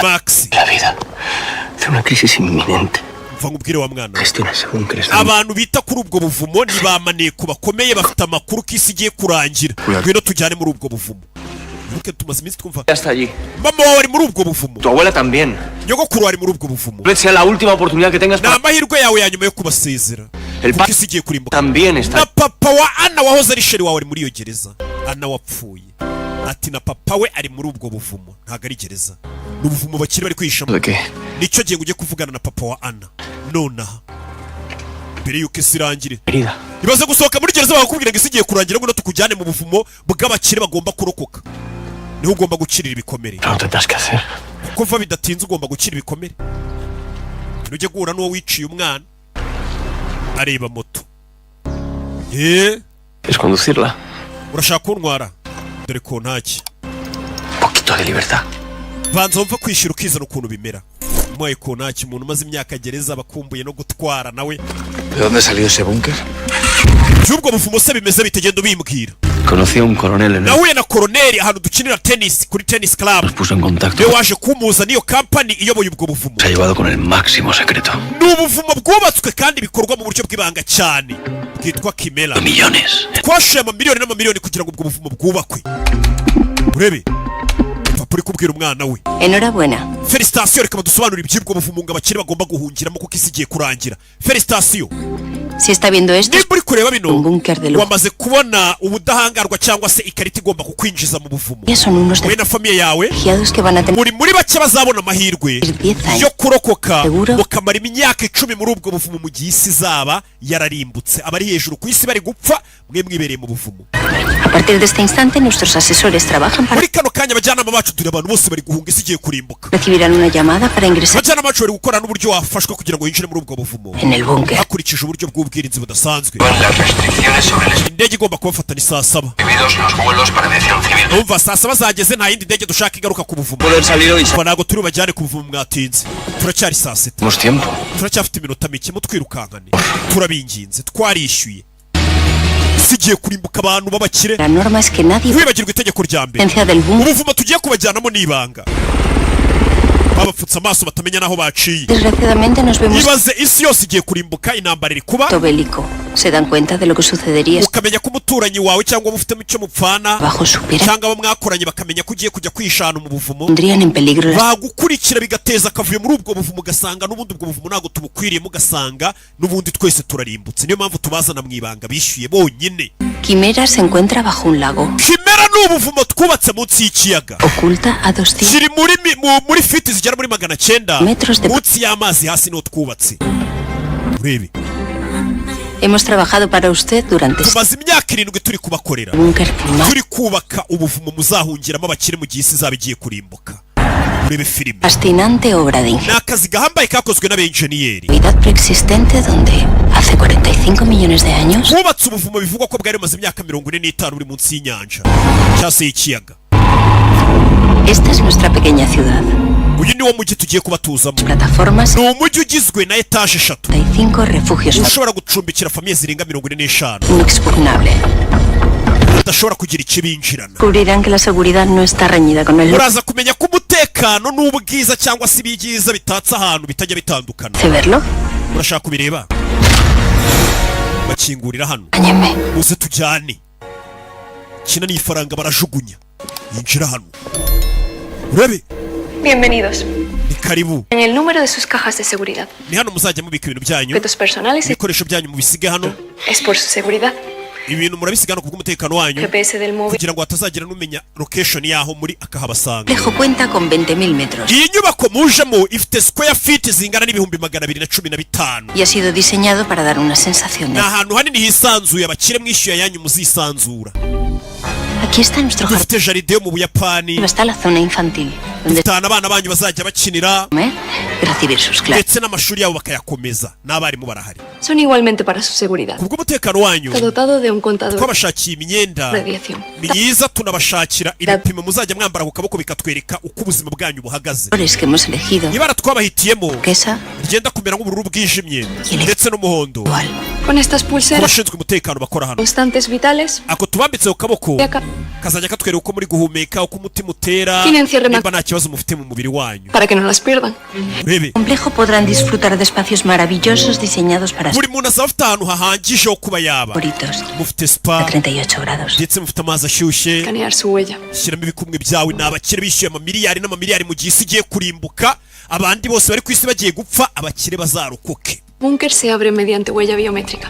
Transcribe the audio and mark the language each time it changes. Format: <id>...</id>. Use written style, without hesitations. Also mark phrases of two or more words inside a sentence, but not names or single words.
<es>Max de la vida, de una crisis inminente.</es> <rw>mva nkubwire wa mwana we.</rw> <es>Gestiona ese búnker.</es> <rw>abantu bita kuri ubwo buvumo ni ba maneko bakomeye bafite amakuru ko isi igiye kurangira Oya. ngwino tujyane muri ubwo buvumo Ntuke tumaze iminsi twumva</rw> <es>Hasta allí.</es> <rw>mama wawe ari muri ubwo buvumo</rw> <es>Tu abuela también.</es> <rw>nyogokuru ari muri ubwo buvumo</rw> <es>Tal vez sea la última oportunidad que tengas</es> <rw>ni</rw> <es>para...</es> <rw>amahirwe yawe ya nyuma yo kubasezera</rw> <es>El</es> <rw>kuko</rw> <es>pa-</es> <rw>isi igiye kurimbuka</rw> <es>También</es> <rw>na</rw> <es>está...</es> <rw>papa wa Ana wahoze ari sheri wawe ari muri iyo gereza Ana wapfuye ati na papa we ari muri ubwo buvumo ntabwo ari gereza ni ubuvumo bakiri bari kwihishamo</rw> <es>¿De qué?</es> <rw>nicyo gihe ngo ujye kuvugana na papa wa Ana nonaha mbere yuko isi irangire</rw> <es>Querida,</es> <rw>ibaze gusohoka muri gereza bakakubwira ngo isi igiye kurangira ngo tukujyane mu buvumo bw'abakire bagomba kurokoka niho ugomba gukirira ibikomere</rw> <es>no tendrás que hacer.</es> <rw>kuko va bidatinze ugomba gukira ibikomere ujye guhura n'uwo wiciye umwana areba moto</rw> <es>¿Quieres conducirla?</es> <rw>urashaka kuntwara dore ko ntaki</rw> <es>Un poquito de libertad.</es> <rw>banza wumva kwishyura ukizana ukuntu bimera umuhaye ko ntaki umuntu umaze imyaka gereza bakumbuye no gutwara nawe</rw> <es>¿De dónde ha salido ese búnker?</es> <rw>by'ubwo buvumo se bimeze bitegenda ubimbwira</rw> <es>Conocí a un coronel en el...</es> <rw>nahuye na koroneri ahantu dukinira tennis kuri</rw> <en>tennis club</en> <es>Nos puso en contacto.</es> <rw>niwe waje kumuza n'iyo kampani iyoboye ubwo buvumo</rw> <es>Se ha llevado con el máximo secreto.</es> <rw>ni ubuvumo bwubatswe kandi bikorwa mu buryo bw'ibanga cyane bwitwa kimera</rw> <es>De millones.</es> <rw>twashoye amamiliyoni n'amamiliyoni kugira ngo ubwo buvumo bwubakwe urebe papa uri kubwira umwana we</rw> <es>Enhorabuena.</es> <rw>felicitasiyo reka badusobanurire iby'ubwo buvumo ngo abakire bagomba guhungiramo kuko isi igiye kurangira felicitasiyo</rw> <es>Si está viendo esto,</es> <rw>nimba uri kureba bino</rw> <es>un búnker de lujo.</es> <rw>wamaze kubona ubudahangarwa cyangwa se ikarita igomba kukwinjiza mu buvumo.</rw> <es>Ya son unos</es> <rw>we na famiye yawe</rw> <es>refugiados que van a tener</es> <rw>muri bake bazabona amahirwe</rw> <es>10 años.</es> <rw>yo kurokoka</rw> <es>Seguro.</es> <rw>mukamara imyaka 10 muri ubwo buvumo mu gihe isi izaba yararimbutse. Abari hejuru ku isi bari gupfa, mwe mwibereye mu buvumo.</rw> <es>A partir de este instante, nuestros asesores trabajan para</es> <rw>muri kano kanya abajyanama bacu turi abantu bose bari guhunga isi igiye kurimbuka.</rw> <es>recibirán una llamada para ingresar</es> <rw>abajyanama bacu bari gukora n'uburyo wafashwe kugira ngo yinjire muri ubwo buvumo</rw> <es>en el búnker.</es> <rw>hakurikije uburyo bw'ubwirinzi budasanzwe.</rw> <es>Las restricciones sobre los</es> <rw>indege igomba kubafatana saa 7.</rw> <es>individuos, los vuelos para aviación civil.</es> <rw>umva saa 7 zageze nta yindi ndege dushaka igaruka ku buvumo. Poder salir hoy. Kuva ntabwo turi bajyane ku buvumo mwatinze. Turacyari saa 7.</rw> <es>Tenemos tiempo.</es> <rw>turacyafite iminota mike mutwirukankane. turabinginze twarishyuye. sigiye kurimbuka abantu b'abakire.</rw> <es>La norma es que nadie</es> <rw>wibagirwa itegeko rya mbere.</rw> <es>presencia del búnker.</es> <rw>ubuvumo tugiye kubajyanamo n'ibanga. babapfutse amaso batamenya naho baciye.</rw> <es>Desgraciadamente nos vemos</es> <rw>ibaze isi yose igiye kurimbuka, intambara iri kuba,</rw> <es>bélico. Se dan cuenta de lo que sucedería</es> <rw>ukamenya ko umuturanyi wawe cyangwa mufitemo icyo mupfana</rw> <es>bajo su piedra.</es> <rw>cyangwa abo mwakoranye bakamenya ko ugiye kujya kwishana mu buvumo,</rw> <es>Pondrían en peligro las</es> <rw>bagukurikira bigateza akavuyo muri ubwo buvumo, ugasanga n'ubundi ubwo buvumo ntabwo tubukwiriye, mugasanga n'ubundi twese turarimbutse. Niyo mpamvu tubazana mu ibanga bishyuye bonyine.</rw> <es>Quimera se encuentra bajo un lago,</es> <rw>Kimera ni ubuvumo twubatse munsi y'ikiyaga,</rw> <es>oculta a 200</es> <rw>kiri muri fiti zigera muri 900</rw> <es>metros de...</es> <rw>munsi y'amazi hasi niho twubatse. urebe</rw> <es>Hemos trabajado para usted durante</es> <rw>tumaze imyaka 7 turi kubakorera,</rw> <es>búnker más</es> <rw>turi kubaka ubuvumo muzahungiramo abakire mu gihe isi izaba igiye kurimbuka. urebe filime,</rw> <es>fascinante obra de</es> <rw>ni akazi gahambaye kakozwe n'abenjeniyeri.</rw> <es>ingeniería preexistente donde hace 45 millones de años</es> <rw>bubatse ubuvumo bivugwa ko bwari bumaze imyaka 45 buri munsi y'inyanja cyangwa se y'ikiyaga.</rw> <es>esta es nuestra pequeña ciudad.</es> <rw>uyu ni wo mujyi tugiye kubatuzamo.</rw> <es>Plataformas</es> <rw>ni umujyi ugizwe na etaje 3</rw> <es>35 refugios</es> <rw>ushobora gucumbikira famiye zirenga 45</rw> <es>inexpugnable.</es> <rw>badashobora kugira ikibinjirana.</rw> <es>Descubrirán que la seguridad no está reñida con el</es> <rw>uraza kumenya ko umutekano n'ubwiza cyangwa se ibyiza bitatse ahantu bitajya bitandukana.</rw> <es>¿Se verlo?</es> <rw>urashaka kubireba? bakingurira hano</rw> <es>Áñeme.</es> <rw>uze tujyane. kina ni ifaranga barajugunya, yinjira hano. urebe</rw> <es>Bienvenidos.</es> <rw>ni karibu.</rw> <es>En el número de sus cajas de seguridad.</es> <rw>ni hano muzajya mubika ibintu byanyu,</rw> <es>Objetos personales</es> <rw>ibikoresho byanyu mubisige hano.</rw> <es>es por su seguridad.</es> <rw>ibintu murabisiga hano kubw'umutekano wanyu,</rw> <es>GPS del móvil.</es> <rw>kugira ngo hatazagira n'umenya location yaho muri akahabasanga.</rw> <es>Complejo cuenta con 20.000 metros</es> <rw>iyi nyubako mujemo ifite</rw> <en>square feet</en> <rw>zingana n'ibihumbi 215</rw> <es>y ha sido diseñado para dar una sensación</es> <rw>ni</rw> <es>de...</es> <rw>ahantu hanini hisanzuye, abakire mwishyuye yanyu muzisanzura.</rw> <es>Aquí está nuestro jardín.</es> <rw>dufite jaride yo mu Buyapani,</rw> <es>Está la zona infantil, donde</es> <rw>dufite ahantu abana banyu bazajya bakinira,</rw> <es>comer y recibir sus clases.</es> <rw>ndetse n'amashuri yabo bakayakomeza, n'abarimu barahari.</rw> <es>Son igualmente para su seguridad.</es> <rw>kubw'umutekano wanyu</rw> <es>Está dotado de un contador</es> <rw>twabashakiye imyenda</rw> <es>de aviación.</es> <rw>myiza, tunabashakira ibipimo muzajya mwambara ku kaboko bikatwereka uko ubuzima bwanyu buhagaze.</rw> <es>Colores que hemos elegido,</es> <rw>ibara twabahitiyemo</rw> <es>turquesa</es> <rw>rigenda kumera nk'ubururu bwijimye ndetse n'umuhondo.</rw> <es>igual. Con estas pulseras</es> <rw>abashinzwe umutekano bakora hano,</rw> <es>constantes vitales.</es> <rw>ako tubambitse ku kaboko</rw> <es>Y acá,</es> <rw>kazajya katwereka uko muri guhumeka, uko umutima utera,</rw> <es>Tienen cierre</es> <rw>nimba nta kibazo mufite mu mubiri wanyu.</rw> <es>para que no las pierdan.</es> <rw>urebe</rw> <es>Complejo podrán disfrutar de espacios maravillosos diseñados para sus</es> <rw>buri muntu azaba afite ahantu hahangije ho kuba yaba.</rw> <es>favoritos</es> <rw>mufite</rw> <es>a spa 38 grados.</es> <rw>ndetse mufite amazi ashyushye, Escanear su huella. shyiramo ibikumwe byawe. ni abakire bishyuye amamiliyari n'amamiliyari mu gihe isi igiye kurimbuka, abandi bose bari ku isi bagiye gupfa, abakire bazarokoke.</rw> <es>Búnker se abre mediante huella biométrica.</es>